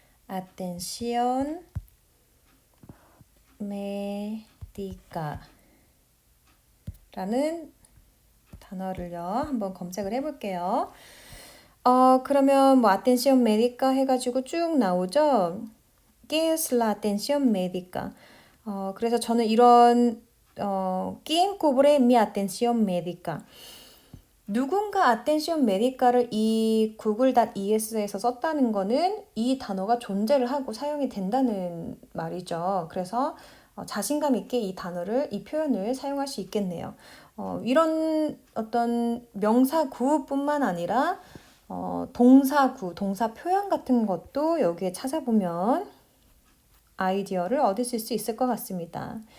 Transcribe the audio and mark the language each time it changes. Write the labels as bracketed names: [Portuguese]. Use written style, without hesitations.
[Korean] Atención médica 라는 단어를요, 한번 검색을 해볼게요. 그러면 뭐 atención médica 해가지고 쭉 나오죠. [Spanish] ¿Qué es la atención médica? [Korean] 그래서 저는 이런 [Spanish] ¿Quién cubre mi atención médica? [Korean] 누군가 attention medical을 이 google.es에서 썼다는 거는 이 단어가 존재를 하고 사용이 된다는 말이죠. 그래서 자신감 있게 이 단어를, 이 표현을 사용할 수 있겠네요. 이런 어떤 명사구뿐만 아니라 동사구, 동사 표현 같은 것도 여기에 찾아보면 아이디어를 얻으실 수 있을 것 같습니다.